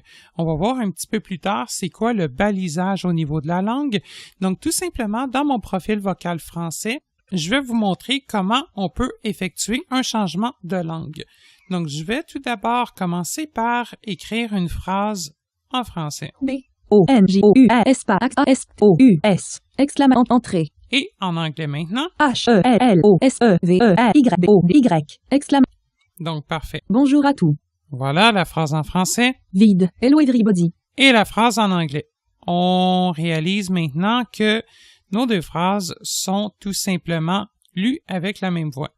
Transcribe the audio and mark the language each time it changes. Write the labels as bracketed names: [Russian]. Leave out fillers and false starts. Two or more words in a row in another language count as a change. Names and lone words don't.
[French] On va voir un petit peu plus tard c'est quoi le balisage au niveau de la langue. Donc, tout simplement, dans mon profil vocal français, je vais vous montrer comment on peut effectuer un changement de langue. Donc, je vais tout d'abord commencer par écrire une phrase en français. B-O-N-J-O-U-S-O-U-S. Exclamation entrée. Et en anglais maintenant. H-E-L-L-O-S-E-V-E-A-Y. Exclamation. Donc, parfait. Bonjour à tous. Voilà la phrase en français [English] Vide. Hello everybody. [French] et la phrase en anglais. On réalise maintenant que nos deux phrases sont tout simplement lues avec la même voix.